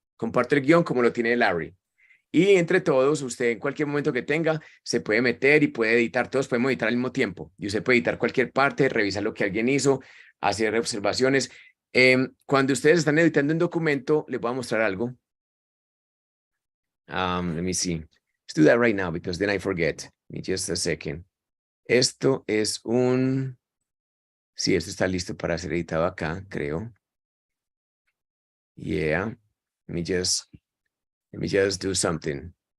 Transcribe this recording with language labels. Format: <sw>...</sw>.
<es>Comparto el guión como lo tiene Larry. Y entre todos, usted en cualquier momento que tenga, se puede meter y puede editar. Todos podemos editar al mismo tiempo. Y usted puede editar cualquier parte, revisar lo que alguien hizo, hacer observaciones. Cuando ustedes están editando un documento, les voy a mostrar algo.</es> <en>Let me see. Let's do that right now because then I forget. Give me just a second.</en> <es>Esto es un... Sí, esto está listo para ser editado acá, creo.</es> <en>Yeah. Let me just do something.</en>